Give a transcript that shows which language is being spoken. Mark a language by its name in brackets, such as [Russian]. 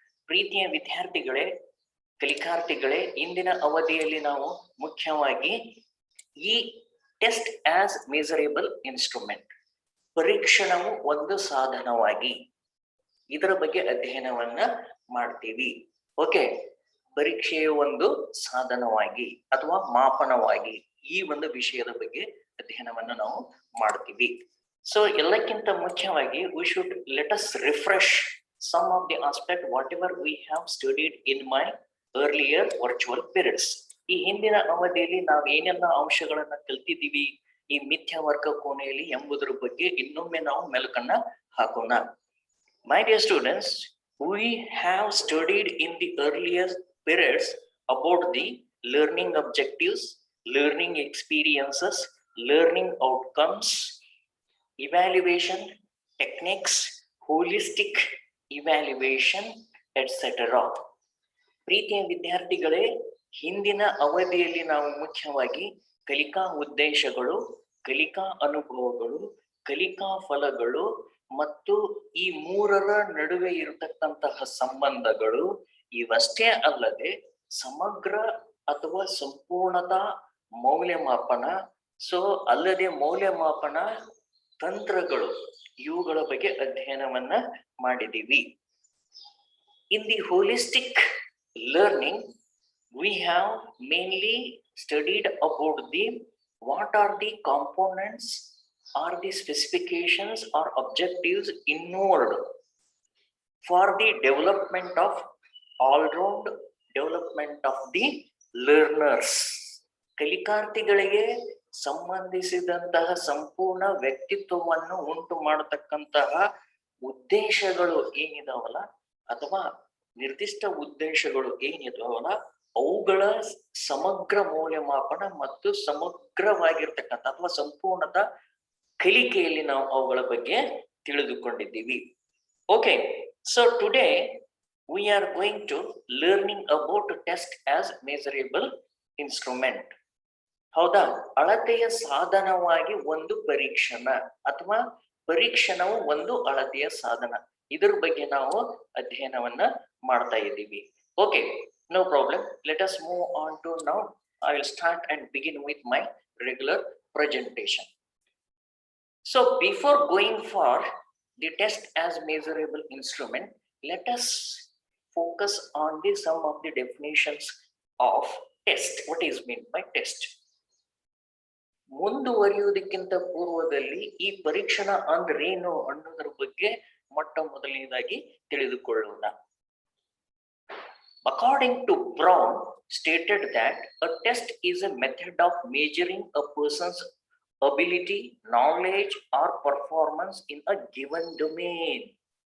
[Kannada] ಪ್ರೀತಿಯ ವಿದ್ಯಾರ್ಥಿಗಳೇ, ಕಲಿಕಾರ್ಥಿಗಳೇ, ಇಂದಿನ ಅವಧಿಯಲ್ಲಿ ನಾವು ಮುಖ್ಯವಾಗಿ ಈ [English] test as measurable instrument, [Kannada] ಪರೀಕ್ಷಣವು ಒಂದು ಸಾಧನವಾಗಿ, ಇದರ ಬಗ್ಗೆ ಅಧ್ಯಯನವನ್ನ ಮಾಡ್ತೀವಿ. ಓಕೆ, ಪರೀಕ್ಷೆಯ ಒಂದು ಸಾಧನವಾಗಿ ಅಥವಾ ಮಾಪನವಾಗಿ ಈ ಒಂದು ವಿಷಯದ ಬಗ್ಗೆ ಅಧ್ಯಯನವನ್ನು ನಾವು ಮಾಡ್ತೀವಿ. [English] so [Kannada] ಎಲ್ಲಕ್ಕಿಂತ ಮುಖ್ಯವಾಗಿ [English] we should let us refresh some of the aspect whatever we have studied in my earlier virtual periods. [Kannada] ಈ ಹಿಂದಿನ ಅವಧಿಯಲ್ಲಿ ನಾವು ಏನೆಲ್ಲ ಅಂಶಗಳನ್ನ ಕಲ್ತಿದ್ದೀವಿ ಈ ಮಿಥ್ಯ ವರ್ಗ ಕೋಣೆಯಲ್ಲಿ ಎಂಬುದರ ಬಗ್ಗೆ ಇನ್ನೊಮ್ಮೆ ನಾವು ಮೆಲುಕನ್ನ ಹಾಕೋಣ. [English] My dear students, we have studied in the earlier periods about the learning objectives, learning experiences, learning outcomes, evaluation techniques, holistic evaluation, etc. [Kannada] ಪ್ರೀತಿಯ ವಿದ್ಯಾರ್ಥಿಗಳೇ, ಹಿಂದಿನ ಅವಧಿಯಲ್ಲಿ ನಾವು ಮುಖ್ಯವಾಗಿ ಕಲಿಕಾ ಉದ್ದೇಶಗಳು, ಕಲಿಕಾ ಅನುಭವಗಳು, ಕಲಿಕಾ ಫಲಗಳು ಮತ್ತು ಈ ಮೂರರ ನಡುವೆ ಇರತಕ್ಕಂತಹ ಸಂಬಂಧಗಳು ಇವಷ್ಟೇ ಅಲ್ಲದೆ ಸಮಗ್ರ ಅಥವಾ ಸಂಪೂರ್ಣತಾ ಮೌಲ್ಯಮಾಪನ, ಅಲ್ಲದೆ ಮೌಲ್ಯಮಾಪನ ತಂತ್ರಗಳು, ಇವುಗಳ ಬಗ್ಗೆ ಅಧ್ಯಯನವನ್ನ ಮಾಡಿದೀವಿ. [English] In the holistic learning, we have mainly studied about what are the components or the specifications or objectives involved for the development of all-round development of the learners. [Kannada] ಕಲಿಕಾರ್ಥಿಗಳಿಗೆ ಸಂಬಂಧಿಸಿದಂತಹ ಸಂಪೂರ್ಣ ವ್ಯಕ್ತಿತ್ವವನ್ನು ಉಂಟು ಮಾಡತಕ್ಕಂತಹ ಉದ್ದೇಶಗಳು ಏನಿದಾವಲ್ಲ ಅಥವಾ ನಿರ್ದಿಷ್ಟ ಉದ್ದೇಶಗಳು ಏನಿದಾವಲ್ಲ ಅವುಗಳ ಸಮಗ್ರ ಮೌಲ್ಯಮಾಪನ ಮತ್ತು ಸಮಗ್ರವಾಗಿರ್ತಕ್ಕಂಥ ಅಥವಾ ಸಂಪೂರ್ಣತ ಕಲಿಕೆಯಲ್ಲಿ ನಾವು ಅವುಗಳ ಬಗ್ಗೆ ತಿಳಿದುಕೊಂಡಿದ್ದೀವಿ. [English] Okay, so today we are going to learning about test as measurable instrument. [Kannada] ಹೌದಾ, ಅಳತೆಯ ಸಾಧನವಾಗಿ ಒಂದು ಪರೀಕ್ಷಣ ಅಥವಾ ಪರೀಕ್ಷಣವು ಒಂದು ಅಳತೆಯ ಸಾಧನ, ಇದರ ಬಗ್ಗೆ ನಾವು ಅಧ್ಯಯನವನ್ನ ಮಾಡ್ತಾ ಇದ್ದೀವಿ. [English] Okay, no problem, let us move on to now. I will start and begin with my regular presentation. So before going for the test as measurable instrument, let us focus on some of the definitions of test. What is meant by test? [Kannada] ಮುಂದುವರಿಯುವುದಕ್ಕಿಂತ ಪೂರ್ವದಲ್ಲಿ ಈ ಪರೀಕ್ಷಣ ಅಂದ್ರೇನು ಅನ್ನೋದ್ರ ಬಗ್ಗೆ ಮೊಟ್ಟ ಮೊದಲನೇದಾಗಿ ತಿಳಿದುಕೊಳ್ಳೋಣ. [English] According to Brown stated that a test is a method of measuring a person's ability, knowledge or performance in a given domain.